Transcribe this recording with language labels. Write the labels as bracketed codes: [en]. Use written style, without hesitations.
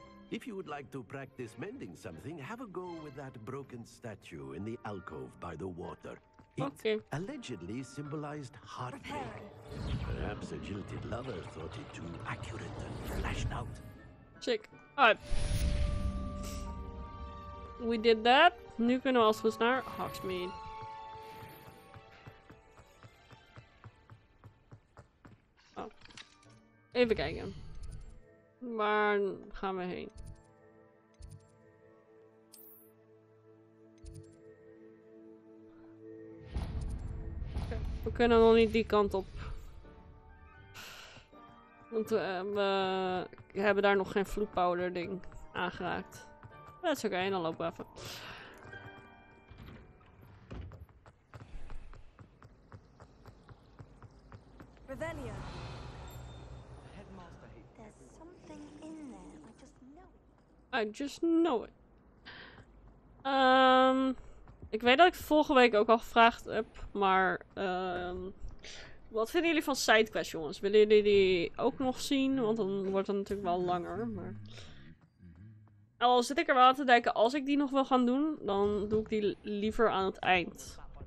[en] If you would like to practice mending something, have a go with that broken statue in the alcove by the water. It allegedly symbolized heartbreak. Perhaps a jilted lover thought it too accurate and flashed out. Sick. Alright. We did that. [nl] Nu kunnen we als we naar Hogsmeade. Oh. Even kijken. Waar gaan we heen? [en] Okay. [nl] We kunnen nog niet die kant op. Want we hebben daar nog geen vloedpowder ding aangeraakt. Dat is oké, dan lopen we even. [en] Revelio. There's something in there. I just know it. I just know it. [nl] Ik weet dat ik het vorige week ook al gevraagd heb, maar wat vinden jullie van sidequests, jongens? Willen jullie die ook nog zien? Want dan wordt het natuurlijk wel langer. Maar... al zit ik er wel aan te denken, als ik die nog wil gaan doen, dan doe ik die liever aan het eind.